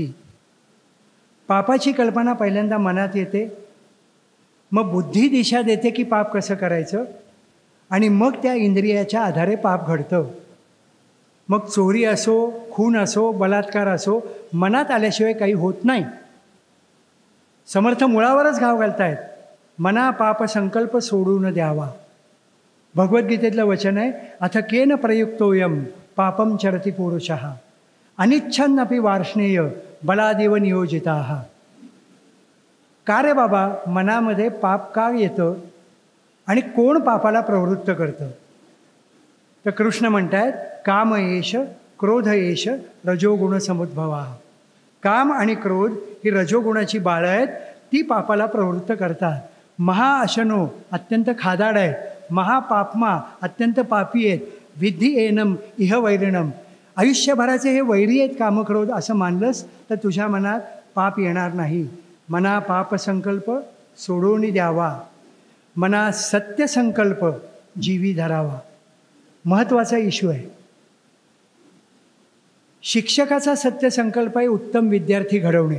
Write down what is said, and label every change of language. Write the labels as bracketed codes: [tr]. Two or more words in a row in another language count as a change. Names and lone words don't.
[mr] पापाची कल्पना पहिल्यांदा मनात येते, मग बुद्धी दिशा देते की पाप कसं करायचं, आणि मग त्या इंद्रियाच्या आधारे पाप घडतं. मग चोरी असो, खून असो, बलात्कार असो, मनात आल्याशिवाय काही होत नाही. समर्थ मुळावरच घाव घालतायत. मना पाप संकल्प सोडून द्यावा. भगवद्गीतेतलं वचन आहे, [sa] अथ केन प्रयुक्तोयम पापम चरती पुरुषः अनिच्छन्नपि वार्ष्णेय बलादेव नियोजिताः. [mr] का रे बाबा, मनामध्ये पाप का येतं आणि कोण पापाला प्रवृत्त करतं? तर कृष्ण म्हणतायत, [sa] काम एष क्रोध एष रजोगुण समुद्भवा. [mr] काम आणि क्रोध ही रजोगुणाची बाळं आहेत, ती पापाला प्रवृत्त करतात. महाअशनो अत्यंत खादाड आहेत, महापापमा अत्यंत पापी आहेत. [sa] विद्धी एनम इह वैरिणम. [mr] आयुष्यभराचे हे वैरी आहेत कामक्रोध असं मानलंस तर तुझ्या मनात पाप येणार नाही. मना पाप संकल्प सोडून द्यावा, मना सत्य संकल्प जीवी धरावा. महत्त्वाचा इश्यू आहे. शिक्षकाचा सत्य संकल्प आहे उत्तम विद्यार्थी घडवणे.